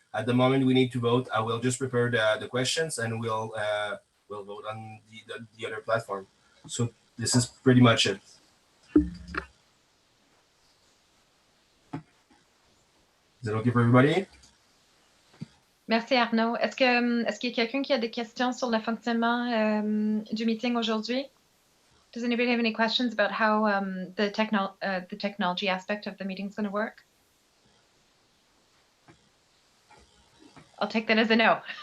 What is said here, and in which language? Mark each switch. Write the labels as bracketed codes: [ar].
[en] At the moment we need to vote, I will just prepare the questions, and we'll vote on the other platform. So this is pretty much it. Is it okay for everybody? [fr] Merci Arnaud. Est-ce qu'il y a quelqu'un qui a des questions sur le fonctionnement du meeting aujourd'hui? [en] Does anybody have any questions about how the technology aspect of the meeting is going to work? I'll take that as a no.